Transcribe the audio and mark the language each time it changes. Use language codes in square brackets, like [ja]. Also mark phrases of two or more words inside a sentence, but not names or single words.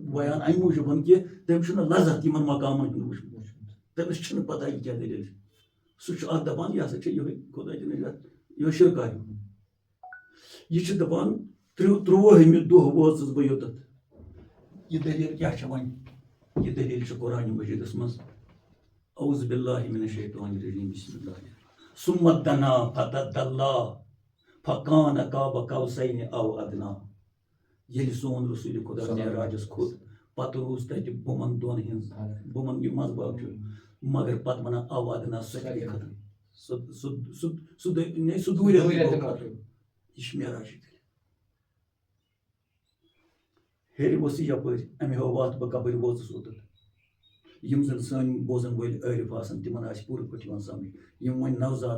[ks] ویان امہِ موٗجوٗب کہِ تٔمِس چھُنہٕ لذت یِمن مقامن ہُنٛد وٕچھمُت تٔمِس چھُنہٕ پتہ یہِ کیٛاہ دلیل چھِ سُہ چھُ اتھ دپان یہِ ہسا چھِ یِہوے خۄدا دِ نجات یِہوے شرکا ہیوٗ یہ چھِ دپان 23مہِ دۄہ وٲژٕس بہٕ یوٚتتھ یہ دلیل کیٛاہ چھِ وۄنۍ یہ دلیل چھِ قرآنِ مجیدس منٛز [ar] اعوذ باللہ من الشیطان الرجیم بسم اللہ ثم دنا فتدلى فكان قاب قوسين او ادنى [ks] ییٚلہِ سون رسول خدا معراجس کھوٚت پتہٕ روٗز تتہِ بُمن دۄن ہٕنٛز بُمن یہِ منٛزباگ چھُ مگر پتہٕ ونان [ar] او ادنا [ks] سُہ گٔے ختم سُہ دوٗرِتھ یہِ چھِ معراجٕچ دلیل ہیٚرِ ؤژھ یہِ یپٲرۍ امہِ ہیوٚو وتھ بہٕ کپٲرۍ ووتُس اوٚتتھ یم زن سٲنۍ بوزن وٲلۍ عٲرف آسن تمن آسہِ پوٗرٕ پٲٹھۍ یِوان سمجھ یم وۄنۍ نوزاد